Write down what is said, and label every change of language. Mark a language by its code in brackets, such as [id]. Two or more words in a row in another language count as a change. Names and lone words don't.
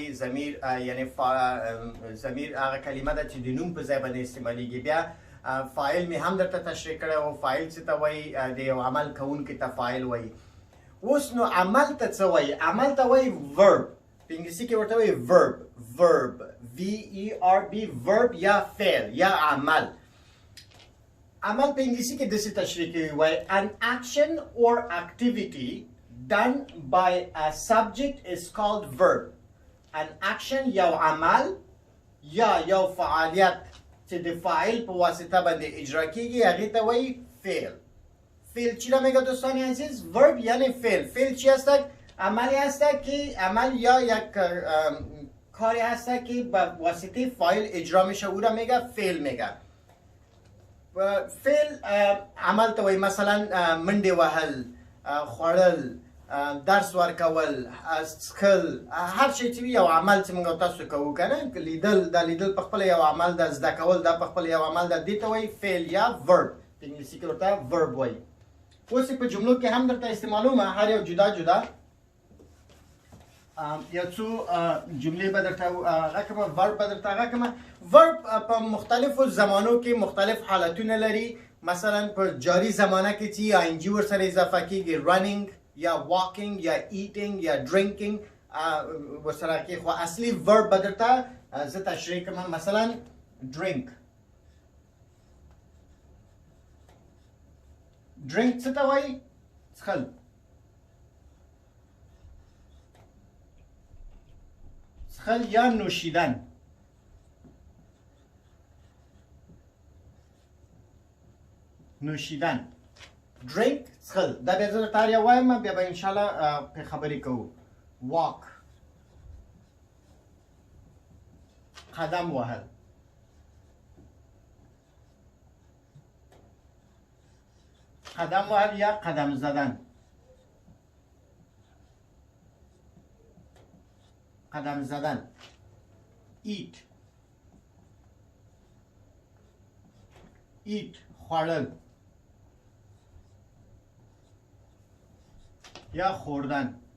[ps] ضمیر یعنې ضمیر هغه کلمه ده چې د نوم په ځای باندې استعمالیږي. بیا فاعل مې هم درته تشریح کړی و. فاعل څه ته وایي؟ د یو عمل کوونکي ته فاعل وایي. اوس نو عمل ته څه وایي؟ عمل ته وایي verb. په انګلیسي کې ورته وایي [en] verb. verb verb [ps] یا فعل یا عمل. عمل په انګلیسي کې داسې تشریح کوي وایي [en] an action or activity done by a subject is called verb. an action [ps] یو عمل یا یو فعالیت چې د فاعل په واسطه باندې اجرا کیږي هغې ته وایي فعل. [fa] فعل چی را میگه دوستان عزیز؟ verb یعنی فعل. فعل چی هست؟ عملی هست که عمل یا یک کاری هست که به واسطه فاعل اجرا میشه، او را میگه فعل میگه. [ps] فعل عمل ته وایي مثلا منډې وهل، خوړل، درس ورکول، څښل، هر شی چې وي یو عمل چې موږ تاسو کوو که نه. لیدل، دا لیدل په خپله یو عمل ده. زده کول دا په خپله یو عمل ده. دې ته وایي فعل یا verb. په انګلیسي کې ورته verb وایي. اوس په جملو کې هم درته استعمالومه، هر یو جدا جدا یو څو جملې به درته هغه کومه verb به درته هغه کومه. verb په مختلفو زمانو کې مختلف حالتونه لري. مثلا په جاری زمانه کې چې ING ورسره اضافه کېږي، running یا walking یا eating یا drinking ورسره کې. خو اصلي verb به درته زه تشریح کوم. مثلا drink. drink څه ته وایي؟ څښل. څښل یا نوشیدن. نوشیدن. drink څښل. دا بیا زه درته هر یو وایم، بیا به انشاءالله پرې خبرې کوو. walk. قدم وهل. قدم وهل یا [fa] قدم زدن. قدم زدن. [en] eat. eat [ps] خوړل یا خوردن.